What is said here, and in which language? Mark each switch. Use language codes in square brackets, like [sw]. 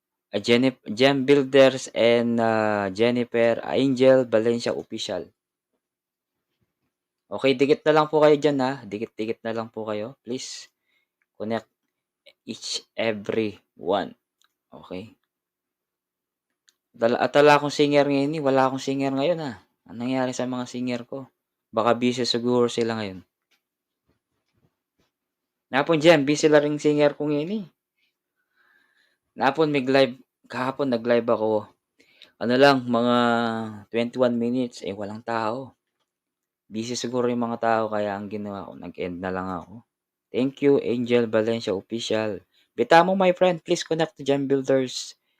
[en] Gem Builders and Jennifer Angel Valencia Official. [tl] Okay, dikit na lang po kayo dyan, ha. Dikit-dikit na lang po kayo. [en] Please connect each every one. Okay. [tl] Wala akong singer ngayon. Wala akong singer ngayon, ha. Anong nangyari sa mga singer ko? Baka busy siguro sila ngayon. Napon dyan, busy lang ring singer ko ngayon, eh. Napon, kahapon nag-live ako. Ano lang, mga [en] 21 minutes, [tl] walang tao. Busy siguro yung mga tao, kaya ang ginawa ko, nag-end na lang ako. [en] Thank you, Angel Valencia Official. Bitamo, my friend, please connect to Gem Builders.